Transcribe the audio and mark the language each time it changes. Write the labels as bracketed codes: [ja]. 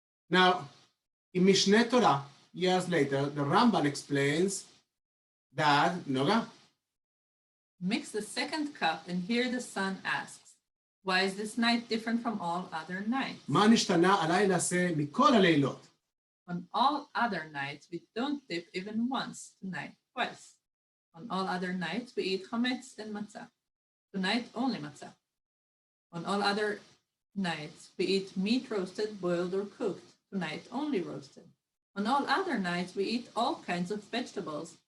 [en] Now, in Mishneh Torah, years later, the Ramban explains that, Noga? Mix the second cup, and here the son asks, "Why is this night different from all other nights?" [he] מה נשתנה הלילה זה מכל הלילות? [en] On all other nights, we don't dip even once. Tonight, twice. On all other nights, we eat chametz and matzah. Tonight, only matzah. On all other nights, we eat meat roasted, boiled, or cooked. Tonight, only roasted. On all other nights, we eat all kinds of vegetables.